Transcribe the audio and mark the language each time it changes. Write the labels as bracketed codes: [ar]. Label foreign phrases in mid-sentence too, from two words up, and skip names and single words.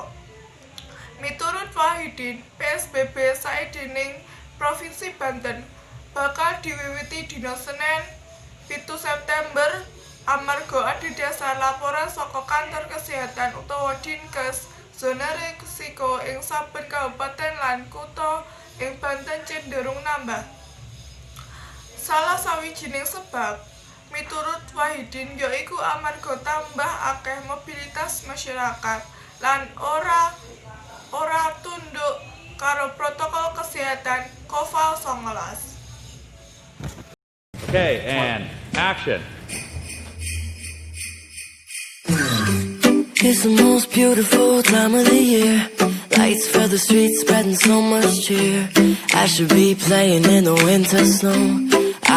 [jv] Miturut Wahidin, PSBB saidéning Provinsi Banten bakal diwiwiti dina Senin 7 September amarga adhedhasar laporan saka kantor kesehatan utawa Dinkes zona risiko ing saben kabupaten lan kutha ing Banten cenderung nambah. Salah sawijining sebab miturut Wahidin yaiku amarga tambah akeh mobilitas masyarakat lan ora tunduk karo protokol kesehatan COVID-19. [en] Okay, and action. It's the most beautiful time of the year. Lights fill the streets, spreading so much cheer. I should be playing in the winter snow.